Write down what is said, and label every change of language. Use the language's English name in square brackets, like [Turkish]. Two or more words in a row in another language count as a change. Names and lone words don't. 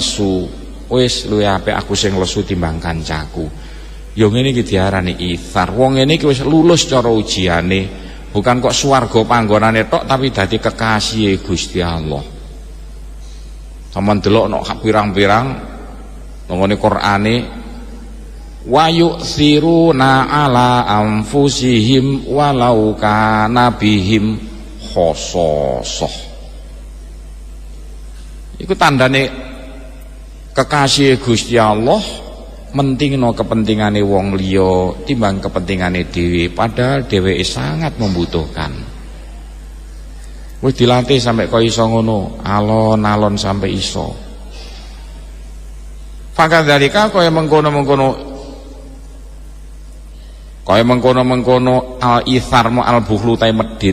[Javanese] Wis luwih apik aku sing lesu timbang kancaku. Ya ngene iki diarani ithar. Wong ngene iki wis lulus cara ujiane, bukan kok swarga panggonane tok tapi dadi kekasih Gusti Allah. Sampeyan delok nek pirang-pirang ngene Qur'ane [Arabic] ويؤثرون على أنفسهم ولو كان بهم خصاصة. [Javanese] Iku tandane kekasih Gusti Allah mentingno kepentingane wong liya timbang kepentingane dhewe, padahal dheweke [Indonesian] sangat membutuhkan. [Javanese] Wis dilatih sampai kok iso ngono, alon-alon sampai iso. Fakadzalika kaya mengkono-mengkono [Arabic] الإيثار البخل [Javanese] ta medhit.